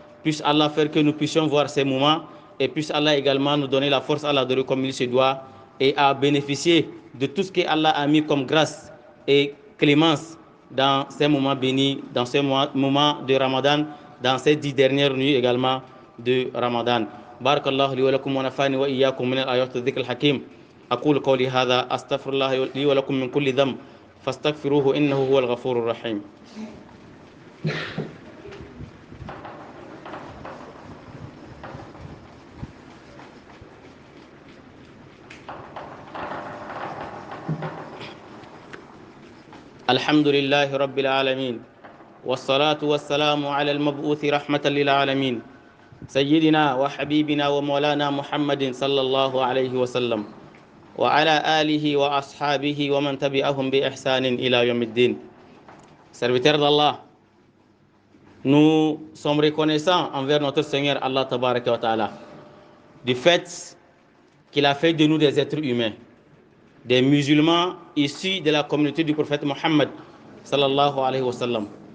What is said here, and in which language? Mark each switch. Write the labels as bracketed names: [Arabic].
[French] Puisse Allah faire que nous puissions voir ces moments et puisse Allah également nous donner la force à l'adorer comme il se doit et à bénéficier de tout ce que Allah a mis comme grâce et clémence dans ces moments bénis, dans ces moments de Ramadan, dans ces 10 dernières nuits également de Ramadan. [Arabic] Barakallahu li wa lakum wa nafani wa iyyakum min al-ayati dhikr al-hakim. أقول قولي هذا أستغفر الله لي ولكم من كل ذنب فاستغفروه إنه هو الغفور الرحيم. الحمد لله رب العالمين والصلاة والسلام على المبعوث رحمة للعالمين سيدنا وحبيبنا ومولانا محمد صلى الله عليه وسلم وعلى آله وأصحابه ومن تبعهم بإحسان إلى يوم الدين. [French] Serviteurs d'Allah, nous sommes reconnaissants envers notre Seigneur Allah Tabaraka wa Ta'ala du fait qu'il a fait de nous des êtres humains, des musulmans issus de la communauté du prophète Mohammed [Arabic] sallallahu alayhi wa sallam.